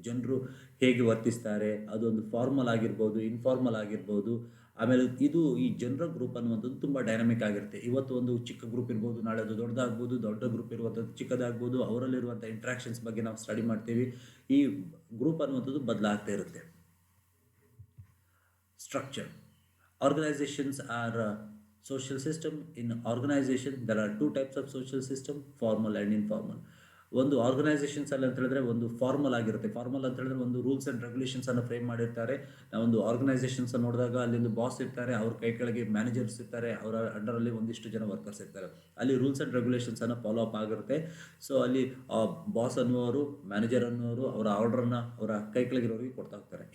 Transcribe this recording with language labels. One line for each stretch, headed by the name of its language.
Kannada: ಜನರು ಹೇಗೆ ವರ್ತಿಸ್ತಾರೆ, ಅದೊಂದು ಫಾರ್ಮಲ್ ಆಗಿರ್ಬೋದು, ಇನ್ಫಾರ್ಮಲ್ ಆಗಿರ್ಬೋದು. ಆಮೇಲೆ ಈ ಜನರ ಗ್ರೂಪ್ ಅನ್ನುವಂಥದ್ದು ತುಂಬ ಡೈನಮಿಕ್ ಆಗಿರುತ್ತೆ. ಇವತ್ತು ಒಂದು ಚಿಕ್ಕ ಗ್ರೂಪ್ ಇರ್ಬೋದು, ನಾಳೆ ಅದು ದೊಡ್ಡದಾಗ್ಬೋದು, ದೊಡ್ಡ ಗ್ರೂಪ್ ಇರುವಂಥದ್ದು ಚಿಕ್ಕದಾಗ್ಬೋದು. ಅವರಲ್ಲಿರುವಂಥ ಇಂಟ್ರಾಕ್ಷನ್ಸ್ ಬಗ್ಗೆ ನಾವು ಸ್ಟಡಿ ಮಾಡ್ತೀವಿ. ಈ ಗ್ರೂಪ್ ಅನ್ನುವಂಥದ್ದು ಬದಲಾಗ್ತಾ ಇರುತ್ತೆ.
English: Structure. Organizations are a social system. In organization, there are two types of social system, formal and informal.
Kannada: ಒಂದು ಆರ್ಗನೈಸೇಷನ್ಸ್ ಅಲ್ಲಿ ಅಂತ ಹೇಳಿದ್ರೆ ಒಂದು ಫಾರ್ಮಲ್ ಆಗಿರುತ್ತೆ. ಫಾರ್ಮಲ್ ಅಂತ ಹೇಳಿದ್ರೆ ಒಂದು ರೂಲ್ಸ್ ಆ್ಯಂಡ್ ರೆಗ್ಯುಲೇಷನ್ಸ್ ಅನ್ನು ಫ್ರೇಮ್ ಮಾಡಿರ್ತಾರೆ. ನಾವೊಂದು ಆರ್ಗನೈಸೇಷನ್ಸ್ ನೋಡಿದಾಗ ಅಲ್ಲಿ ಒಂದು ಬಾಸ್ ಇರ್ತಾರೆ, ಅವ್ರ ಕೈ ಕೆಳಗೆ ಮ್ಯಾನೇಜರ್ಸ್ ಇರ್ತಾರೆ, ಅವರ ಅಂಡರಲ್ಲಿ ಒಂದಿಷ್ಟು ಜನ ವರ್ಕರ್ಸ್ ಇರ್ತಾರೆ. ಅಲ್ಲಿ ರೂಲ್ಸ್ ಆ್ಯಂಡ್ ರೆಗ್ಯುಲೇಷನ್ಸ್ ಅನ್ನು ಫಾಲೋ ಅಪ್ ಆಗಿರುತ್ತೆ. ಸೊ ಅಲ್ಲಿ ಬಾಸ್ ಅನ್ನುವರು, ಮ್ಯಾನೇಜರ್ ಅನ್ನುವರು ಅವರ ಆರ್ಡರನ್ನು ಅವರ ಕೈ ಕೆಳಗಿರೋರಿಗೆ ಕೊಡ್ತಾ ಹೋಗ್ತಾರೆ.